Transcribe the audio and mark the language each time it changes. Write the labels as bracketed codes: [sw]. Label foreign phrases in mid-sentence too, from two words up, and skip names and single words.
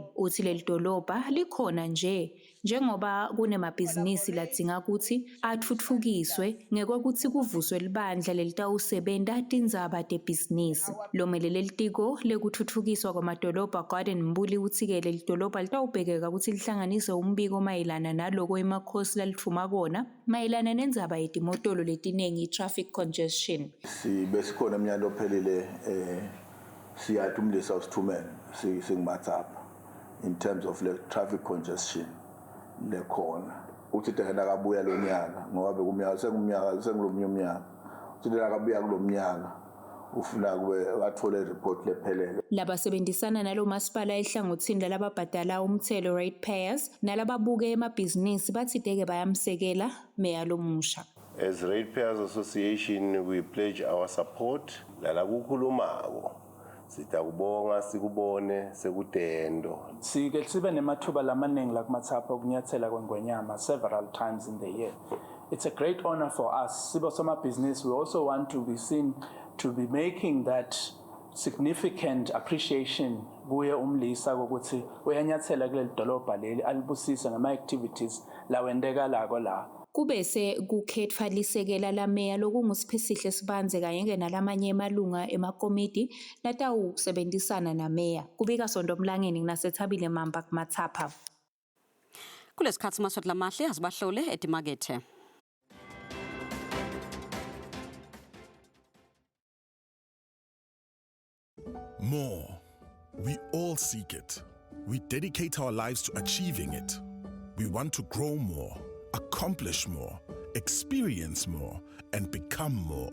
[ss] Uthi leli dolobha likhona njengoba kunemabhizinisi ladinga ukuthi athuthukiswe ngekwakuthi kuvuswe libandla lelitawusebenta tindzaba tebhizinisi. Lomelele litiko lekuthuthukiswa kwamadolobha Gordon Mbuli uthi-ke leli dolobha litawubhekeka ukuthi lihlanganise umbiko mayelana naloko emakhosi lalithuma kona mayelana nendzaba yetimotolo letinengi i- [en] traffic congestion. [ss] Besikhona emnyaka ophelile siyathi umlisa usithumele singuMathapha [en] in terms of the traffic congestion [ss] lekhona. Uthi tena akabuya lo nyaka ngoba bekumnyaka sengulomnye umnyaka. Uthi tena akabuya kulomnyaka ufuna kube athole report lephelele. Labasebenzisana nalo masipala ehlangothini lalababhadala umthelo ratepayers nalababuke emabhizinisi bathi-ke bayamsekela meya lomusha. [en] As Ratepayers Association, we pledge our support. [ss] Lala kukhulumako sitakubonga sikubone sekutendo. Sike sibe nemathuba lamaningi la kuMathapha okunyathela kwengwenyama [en] several times in the year. It's a great honor for us. [ss] Sibo somabhizinisi, [en] we also want to be seen to be making that significant appreciation [ss] kuye umlisa ukuthi uyanyathela kuleli dolobha leli alibusisa ngama-activities lawendekalako la. Kubese kukhetfwa lisekela la meya lokunguSipho Sibanze kanye nalamanye emalunga emakomiti latawusebenzisana na meya. Kubika Sondo Mlangeni naseThabile Mamba kuMathapha. Kulesikhathi maswati lamahle asibahlole etimakethe. [en] More. We all seek it. We dedicate our lives to achieving it. We want to grow more, accomplish more, experience more, and become more.